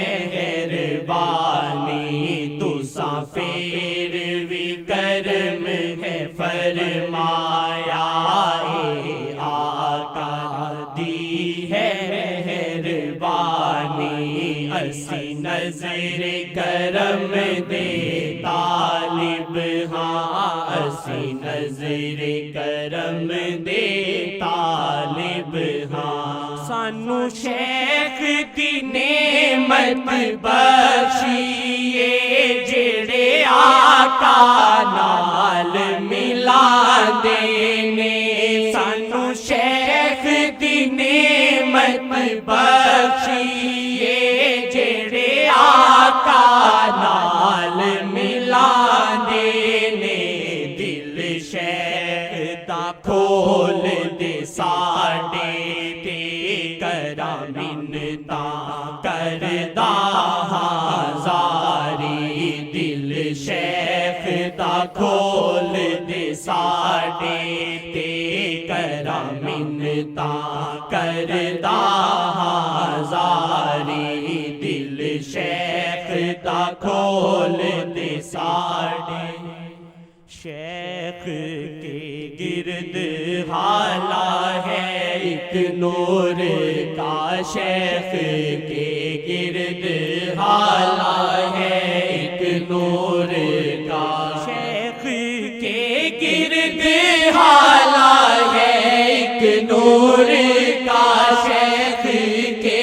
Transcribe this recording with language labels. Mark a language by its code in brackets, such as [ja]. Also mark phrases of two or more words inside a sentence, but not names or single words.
[pa] مہربانی، تساں پھر وی کرم ہے فرمایا، اے آقا دی ہے مہربانی، اسی نظر کرم دے طالب ہاں، اسی نظر کرم دے طالب ہاں۔ سانو شیخ دی نعمت بخشیے جڑے آقا نال ملا دینے سانو شیخ دی نعمت بخشیے جڑے آقا نال ملا دینے دل شیخ دا کھول دے ساڈے تے کراں منتاں کردا ہزاری دل شیخ دا کھول دے ساڈے تے کراں منتاں کردا ہزاری دل شیخ دا کھول دے ساڈے شیخ [ur] کے گرد حالا ہے ایک نور کا شیخ کے گرد حالا ہے ایک نور کا شیخ کے گرد حالا ہے ایک نور کا شیخ کے